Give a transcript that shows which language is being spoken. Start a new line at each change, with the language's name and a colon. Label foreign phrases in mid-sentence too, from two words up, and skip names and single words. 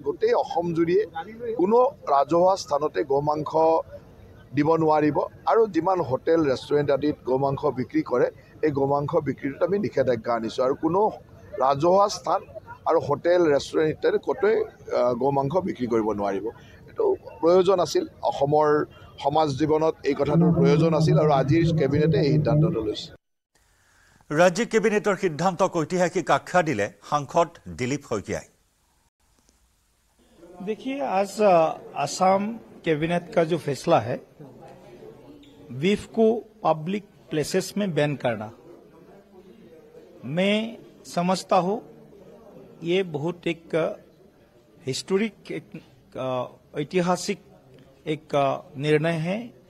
Assamese: গোটেই অসম জুৰিয়ে কোনো ৰাজহুৱা স্থানতে গোমাংস দিব নোৱাৰিব আৰু যিমান হোটেল ৰেষ্টুৰেণ্ট আদিত গোমাংস বিক্ৰী কৰে এই গোমাংস বিক্ৰীত আমি নিষেধাজ্ঞা আনিছোঁ আৰু কোনো ৰাজহুৱা স্থান আৰু হোটেল ৰেষ্টুৰেণ্ট ইত্যাদি ক'তোৱে গোমাংস বিক্ৰী কৰিব নোৱাৰিব এইটো প্ৰয়োজন আছিল অসমৰ সমাজ জীৱনত এই কথাটোৰ প্ৰয়োজন আছিল আৰু আজিৰ কেবিনেটে এই সিদ্ধান্তটো লৈছে ৰাজ্যিক কেবিনেটৰ সিদ্ধান্তক ঐতিহাসিক আখ্যা দিলে সাংসদ দিলীপ শইকীয়াই
Hindi: देखिए आज असम कैबिनेट का जो फैसला है बीफ को
English: public places
Hindi: में बैन करना मैं समझता हूं ये बहुत एक हिस्टोरिक ऐतिहासिक एक निर्णय है।